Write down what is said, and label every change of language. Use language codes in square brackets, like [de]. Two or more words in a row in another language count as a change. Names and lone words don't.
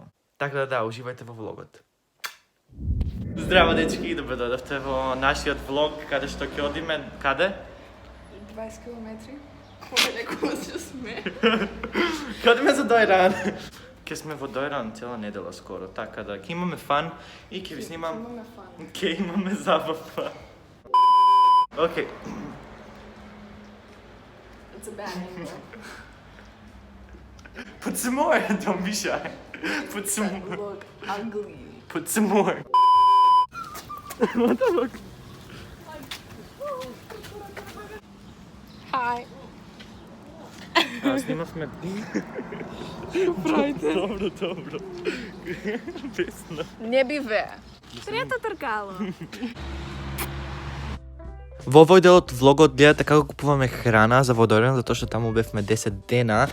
[mk] Така да, уживајте во влогот. Здраво, дечки, добро дојдовте во нашиот влог, каде што ќе одиме, каде? 20 километри. Подалеку се сме. Ќе одиме за Дојран. Ќе сме во Дојран цела недела скоро, така да ќе имаме фан и ќе ви снимам. Имаме фан. Ќе имаме забава. Океј. [en] It's a bad angle. Put some more, don't be shy. Put some more. Look ugly. Put some more. What the fuck? Hi. [mk] Снимавме. Правите. Добро. Весна. Не биве. Трета тркало. Во овој дел од влогот гледате како купуваме храна за Водорен, затоа што таму бевме 10 дена.